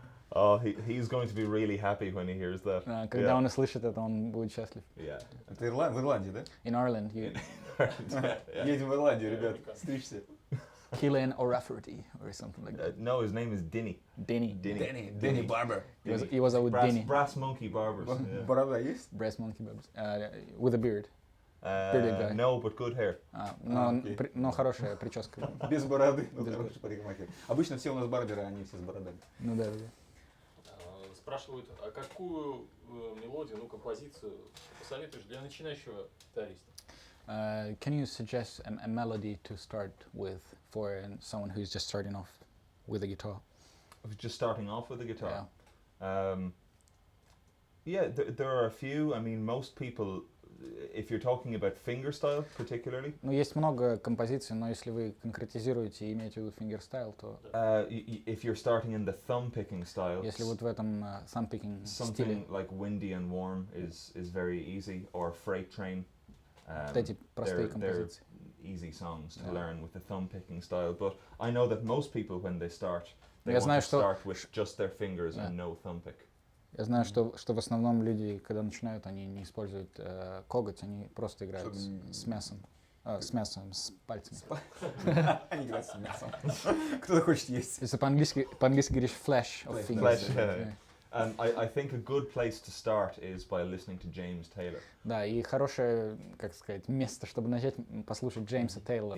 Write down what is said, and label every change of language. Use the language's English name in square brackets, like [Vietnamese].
[English] Oh, he's going to be really happy when he hears that. [Russian] Когда он услышит это, он будет счастлив. [English] Yeah. [Russian] Это в Ирландии, да? [English] In Ireland, you [Russian] Едем в Ирландию, ребят, стричься. [English] Killen O'Rafferty or something like that. No, his name is Dinny. Denny. [Russian] Дэнни Барбер. Его зовут Денни. [English] Brass Monkey Barbers. Yeah. [Russian] Борода есть? [English] Breast monkey barbers. With a beard. Bearded guy. No, but good hair. [Russian] Но хорошая прическа. Без бороды. Ну, Без хороший парикмахер. Обычно все у нас барберы, они все с бородами. Ну да. Спрашивают, а какую мелодию, композицию посоветуешь для начинающего гитариста? [English] Can you suggest a melody to start with for someone who's just starting off with a guitar? Just starting off with the guitar. Yeah, there are a few. I mean, most people, if you're talking about fingerstyle particularly. [Russian] Ну, есть много композиций, но если вы конкретизируете и имеете в виду фингерстайл, то... [English] If you're starting in the thumb-picking style. [Russian] Если вот в этом thumb-picking стиле. [English] Something like Windy and Warm is very easy, or Freight Train. [Russian] Вот эти простые композиции. [English] Easy songs to learn with the thumb-picking style, but I know that most people when they start, they [Russian] Я [English] want [Russian] знаю, [English] to [Russian] что... [English] start with just their fingers and no thumb-pick. [Russian] Я знаю, что в основном люди, когда начинают, они не используют коготь, они просто играют с мясом. С пальцами. Они играют с мясом. Кто-то хочет есть. Если по-английски говоришь [English] flash of fingers. I think a good place to start is by listening to James Taylor. [Russian] Да, и хорошее, как сказать, место, чтобы начать послушать Джеймса Тейлора.